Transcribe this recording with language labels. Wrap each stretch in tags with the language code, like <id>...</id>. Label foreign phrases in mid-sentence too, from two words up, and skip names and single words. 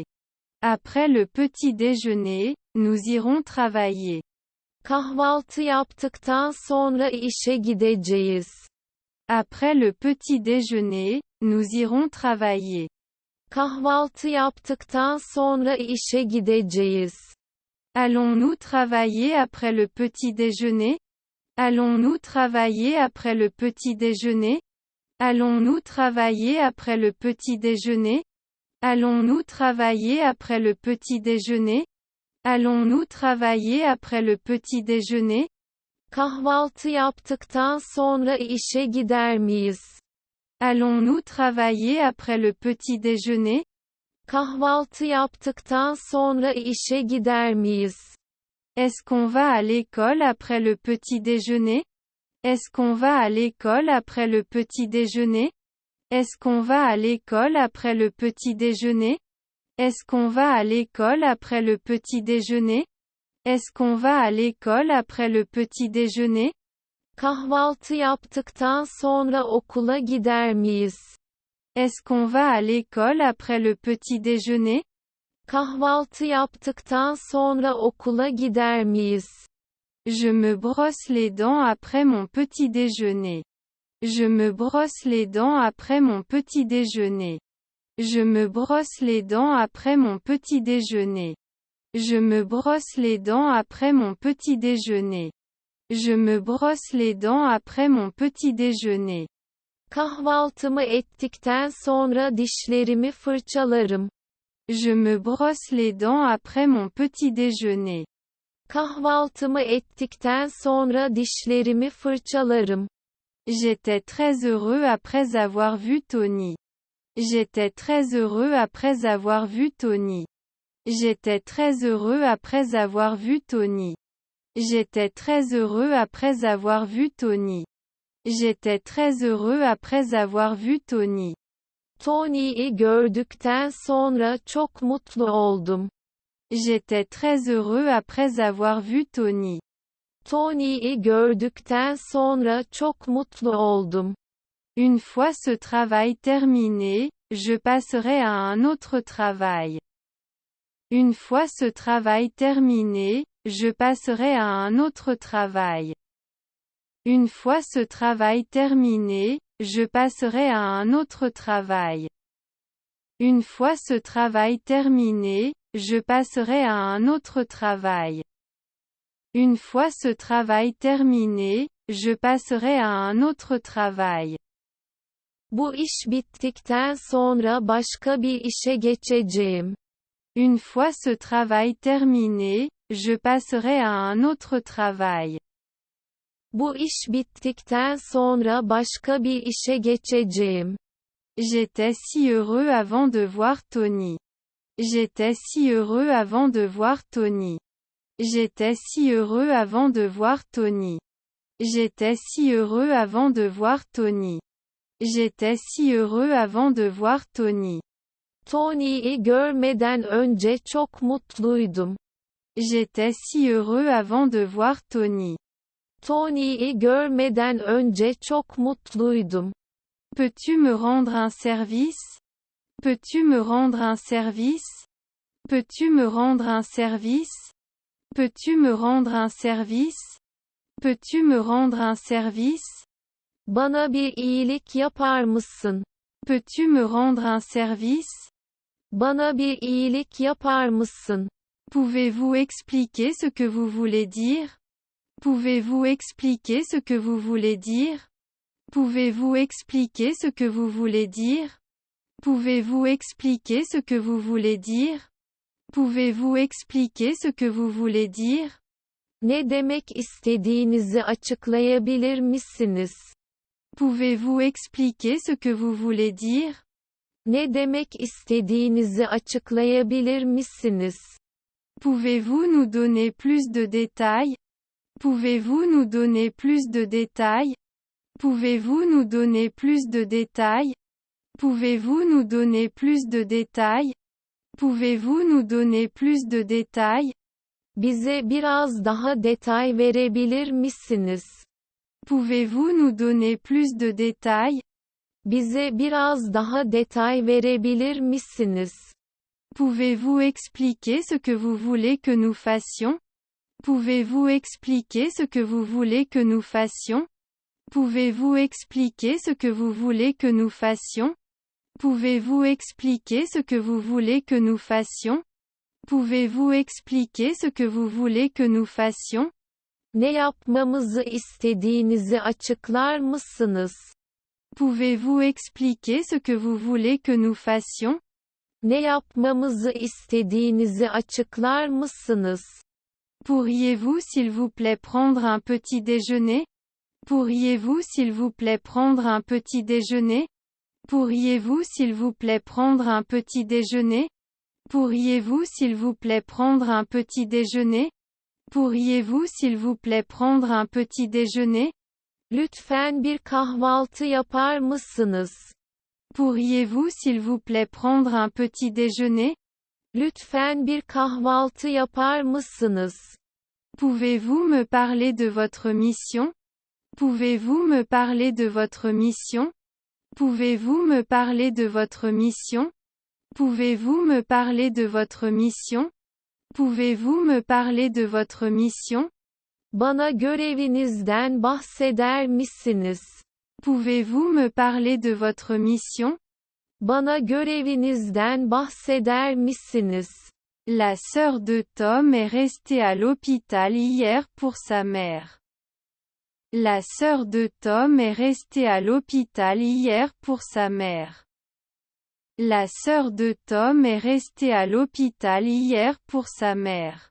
<fr>Après le petit déjeuner, nous irons travailler.</fr> <tr>Kahvaltı yaptıktan sonra işe gideceğiz.</tr> <fr>Après le petit déjeuner, nous irons travailler.</fr> <tr>Kahvaltı yaptıktan sonra işe gideceğiz.</tr> <fr>Allons-nous travailler après le petit déjeuner? Allons-nous travailler après le petit déjeuner? Allons-nous travailler après le petit déjeuner? Allons-nous travailler après le petit déjeuner? Allons-nous travailler après le petit déjeuner?</fr> <tr>Kahvaltı yaptıktan sonra işe gider miyiz?</tr> <fr>Allons-nous travailler après le petit déjeuner?</fr> <tr>Kahvaltı yaptıktan sonra işe gider miyiz?</tr> <fr>Est-ce qu'on va à l'école après le petit déjeuner? Est-ce qu'on va à l'école après le petit déjeuner? Est-ce qu'on va à l'école après le petit déjeuner? Est-ce qu'on va à l'école après le petit déjeuner? Est-ce qu'on va à l'école après le petit déjeuner?</fr> <tr>Kahvaltı yaptıktan sonra okula gider miyiz?</tr> <fr>Est-ce qu'on va à l'école après le petit déjeuner?</fr> <tr>Kahvaltı yaptıktan sonra okula gider miyiz?</tr> <fr>Je me brosse les dents après mon petit déjeuner. Je me brosse les dents après mon petit déjeuner. Je me brosse les dents après mon petit déjeuner. Je me brosse les dents après mon petit déjeuner. Je me brosse les dents après mon petit déjeuner.</fr> <tr>Kahvaltımı ettikten sonra dişlerimi fırçalarım.</tr> <fr>Je me brosse les dents après mon petit déjeuner.</fr> <tr>Kahvaltımı ettikten sonra dişlerimi fırçalarım.</tr> <fr>J'étais très heureux après avoir vu Tony. J'étais très heureux après avoir vu Tony. J'étais très heureux après avoir vu Tony. J'étais très heureux après avoir vu Tony. J'étais très heureux après avoir vu Tony.</fr> <tr>Tony'yi gördükten sonra çok mutlu oldum.</tr> <fr>J'étais très heureux après avoir vu Tony.</fr> <tr>Tony'yi gördükten sonra çok mutlu oldum.</tr> <fr>Une fois ce travail terminé, je passerai à un autre travail. Une fois ce travail terminé, je passerai à un autre travail. Une fois ce travail terminé, je passerai à un autre travail. Une fois ce travail terminé, je passerai à un autre travail. Une fois ce travail terminé, je passerai à un autre travail.</fr> <tr>Bu iş bittikten sonra başka bir işe geçeceğim.</tr> <fr>Une fois ce travail terminé, je passerai à un autre travail.</fr> <tr>Bu iş bittikten sonra başka bir işe geçeceğim.</tr> <fr>J'étais si heureux avant de voir Tony. J'étais si heureux avant de voir Tony. J'étais si heureux avant de voir Tony. J'étais si heureux avant de voir Tony. J'étais si heureux avant de voir Tony.</fr> <tr>Tony'yi görmeden önce çok mutluydum.</tr> <fr>J'étais si heureux avant de voir Tony.</fr> <tr>Tony'yi görmeden önce çok mutluydum.</tr> <fr>Peux-tu me rendre un service? Peux-tu me rendre un service? Peux-tu me rendre un service? Peux-tu me rendre un service? Peux-tu me rendre un service?</fr> <tr>Bana bir iyilik yapar mısın?</tr> <fr>Peux-tu me rendre un service?</fr> <tr>Bana bir iyilik yapar mısın?</tr> <fr>Pouvez-vous expliquer ce que vous voulez dire? Pouvez-vous expliquer ce que vous voulez dire? Pouvez-vous expliquer ce que vous voulez dire? Pouvez-vous expliquer ce que vous voulez dire? Pouvez-vous expliquer ce que vous voulez dire?</fr> <tr>Ne demek istediğinizi açıklayabilir misiniz?</tr> <fr>Pouvez-vous expliquer ce que vous voulez dire?</fr> <tr>Ne demek istediğinizi açıklayabilir misiniz?</tr> <fr>Pouvez-vous nous donner plus de détails? Pouvez-vous nous donner plus de détails? Pouvez-vous nous donner plus de détails? Pouvez-vous nous donner plus de détails? Pouvez-vous nous donner plus de détails?</fr> <tr>Bize biraz daha detay verebilir misiniz?</tr> <fr>Pouvez-vous nous donner plus de détails?</fr> <tr>Bize biraz daha detay verebilir misiniz?</tr> <fr>Pouvez-vous expliquer ce que vous voulez que nous fassions? Pouvez-vous expliquer ce que vous voulez que nous fassions? Pouvez-vous expliquer ce que vous voulez que nous fassions? Pouvez-vous expliquer ce que vous voulez que nous fassions? Pouvez-vous expliquer ce que vous voulez que nous fassions?</fr> <tr>Ne yapmamızı istediğinizi açıklar mısınız?</tr> <fr>Pouvez-vous expliquer ce que vous voulez que nous fassions?</fr> <tr>Ne yapmamızı istediğinizi açıklar mısınız?</tr> <fr>Pourriez-vous s'il vous plaît prendre un petit déjeuner? Pourriez-vous s'il vous plaît prendre un petit déjeuner? Pourriez-vous s'il vous plaît prendre un petit déjeuner? Pourriez-vous s'il vous plaît prendre un petit déjeuner? Pourriez-vous s'il vous plaît prendre un petit déjeuner?</fr> <tr>Lütfen bir kahvaltı yapar mısınız?</tr> <fr>Pourriez-vous s'il vous plaît prendre un petit déjeuner?</fr> <tr>Lütfen bir kahvaltı yapar mısınız?</tr> <fr>Pouvez-vous me parler de votre mission? Pouvez-vous me parler de votre mission? Pouvez-vous me parler de votre mission? Pouvez-vous me parler de votre mission? Pouvez-vous me parler de votre mission?</fr> <tr>Bana görevinizden bahseder misiniz?</tr> <fr>Pouvez-vous me parler de votre mission?</fr> <tr>Bana görevinizden bahseder misiniz?</tr> <fr>La sœur de Tom est restée à l'hôpital hier pour sa mère. La sœur de Tom est restée à l'hôpital hier pour sa mère. La sœur de Tom est restée à l'hôpital hier pour sa mère.</fr>